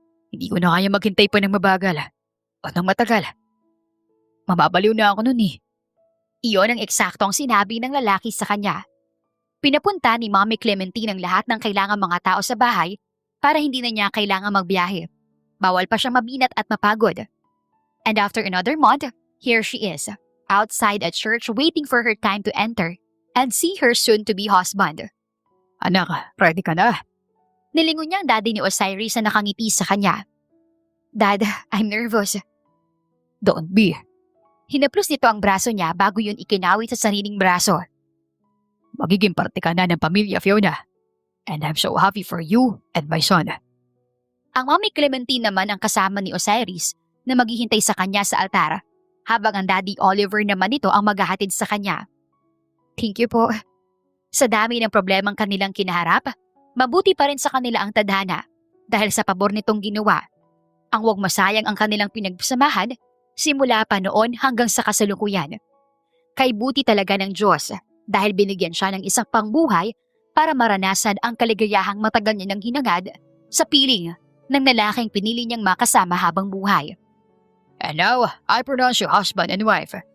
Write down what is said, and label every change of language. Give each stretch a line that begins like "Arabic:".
Filipino: Hindi ko na kaya maghintay pa ng mabagal. O ng matagal. Mababaliw na ako nun eh. Iyon ang eksaktong sinabi ng lalaki sa kanya. Pinapunta ni Mommy Clementine ang lahat ng kailangang mga tao sa bahay para hindi na niya kailangang magbiyahe. Bawal pa siyang mabinat at mapagod.
English: And after another month, here she is, outside at church waiting for her time to enter and see her soon-to-be husband.
Filipino: Anak, ready ka na? Nilingon niya ang daddy ni Osiris na nakangiti sa kanya.
English: Dad, I'm nervous. Don't be.
Filipino: Hinaplos nito ang braso niya bago yun ikinawit sa sariling braso. Magiging parte ka na ng pamilya, Fiona.
English: And I'm so happy for you and my son.
Filipino: Ang Mommy Clementine naman ang kasama ni Osiris na maghihintay sa kanya sa altar, habang ang Daddy Oliver naman ito ang maghahatid sa kanya.
English: Thank you
Filipino: po. Sa dami ng problemang kanilang kinaharap, mabuti pa rin sa kanila ang tadhana dahil sa pabor nitong ginawa. Ang huwag masayang ang kanilang pinagsamahan simula pa noon hanggang sa kasalukuyan. Kay buti talaga ng Diyos dahil binigyan siya ng isang pangbuhay para maranasan ang kaligayahang matagal niya ng hinangad sa piling ng lalaking pinili niyang makasama habang buhay.
English: And now, I pronounce you husband and wife.